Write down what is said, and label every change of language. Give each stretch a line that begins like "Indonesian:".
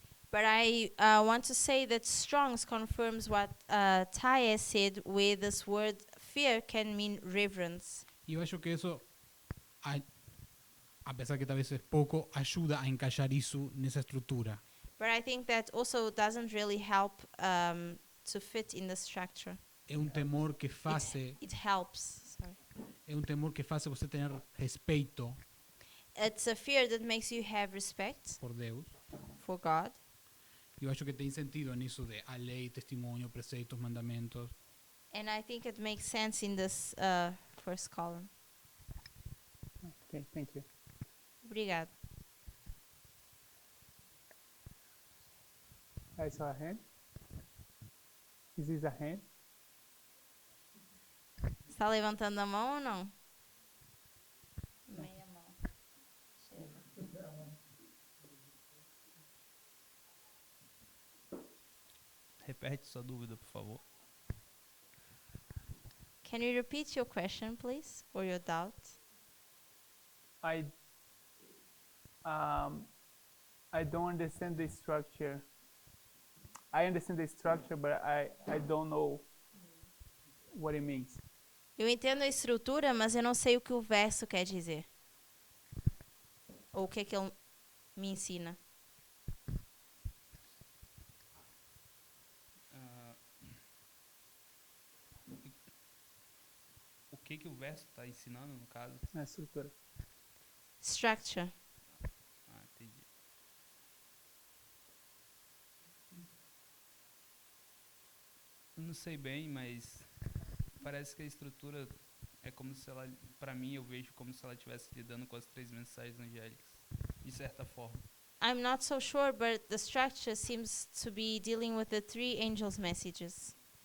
English: But I want to say that Strong's confirms what Ty has said, where this word fear can mean reverence.
Portuguese: E eu acho que isso, apesar que talvez é pouco, ajuda a encaixar isso nessa estrutura.
English: But I think that also doesn't really help to fit in the structure.
Portuguese: É um temor que faz,
English: It helps. Sorry.
Portuguese: é um temor que faz você ter respeito
English: It's a fear that makes you have respect
Portuguese: por Deus.
English: for God.
Portuguese: Eu acho que tem sentido nisso de a lei, testemunho, preceitos, mandamentos.
English: And I think it makes sense in this first column. Okay, thank you.
Portuguese: Obrigado.
English: I saw a hand. Is this a hand?
Portuguese: Está levantando a mão ou não? Meia mão. Repete sua dúvida, por favor.
English: Can you repeat your question, please, or your doubt? I don't understand the structure. I understand the structure, but I don't know what it means.
Portuguese: Eu entendo a estrutura, mas eu não sei o que o verso quer dizer. Ou o que ele me ensina. O que o verso está ensinando, no caso? Na estrutura.
English: Structure.
Portuguese: Ah, entendi. Eu não sei bem, mas parece que a estrutura é como se ela, para mim, eu vejo como se ela estivesse lidando com as 3 mensagens angélicas, de certa forma.
English: I'm not so sure, but the structure seems to be dealing with the 3 angels' messages.